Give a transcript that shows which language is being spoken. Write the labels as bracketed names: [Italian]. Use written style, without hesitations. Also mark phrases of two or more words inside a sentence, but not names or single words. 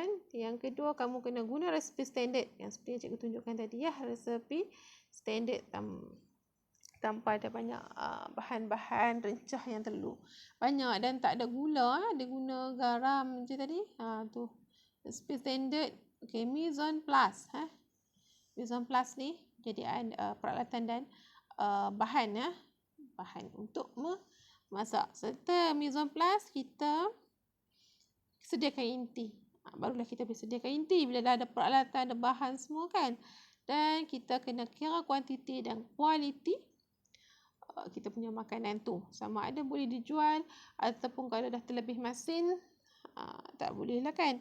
[Malay] Yang kedua, kamu kena guna resipi standard. Yang seperti yang cikgu tunjukkan tadi ya, resipi standard tanpa ada banyak bahan-bahan rencah yang terlalu banyak dan tak ada gula. Dia guna garam je tadi. Tu resipi standard. Okey, [French] mise en place. Mise en place [Malay] ni penyediaan peralatan dan bahan untuk memasak. Serta [French] mise en place, [Malay] kita sediakan inti. Barulah kita boleh sediakan inti bila dah ada peralatan, ada bahan semua kan. Dan kita kena kira kuantiti dan kualiti kita punya makanan tu. Sama ada boleh dijual ataupun kalau dah terlebih masin, tak boleh lah kan.